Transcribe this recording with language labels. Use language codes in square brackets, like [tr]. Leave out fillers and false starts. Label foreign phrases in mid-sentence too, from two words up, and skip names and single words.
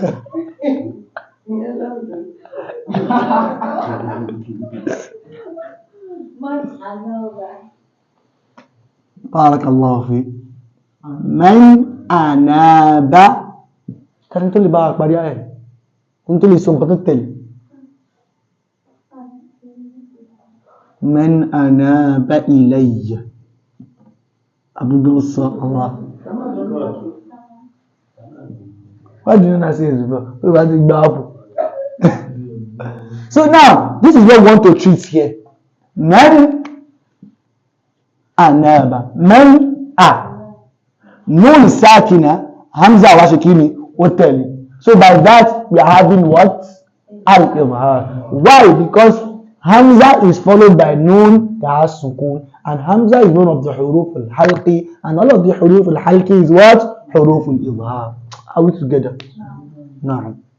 [ar] بارك الله في. من أناب. [yo] Kan tó lè bá wa parí ayé. Kan tó lè sọ nǹkan tó tẹ̀lé. [ar] من أناب إلي. أبو الله. [en] What do you not say? So now, this is what we want to treat here. [ar] من أناب. من أ. نون ساكنة. [yo] Hamza wa shekini. Oteli. [en] So by that, we are having what? Al-Izhar. Why? Because Hamza is followed by Nun that has Sukun. And Hamza is one of the [ar] حروف الحلقي. [en] And all of the [ar] حروف الحلقي [en] is what? [ar] حروف الإظهار. [en] Are we together? No.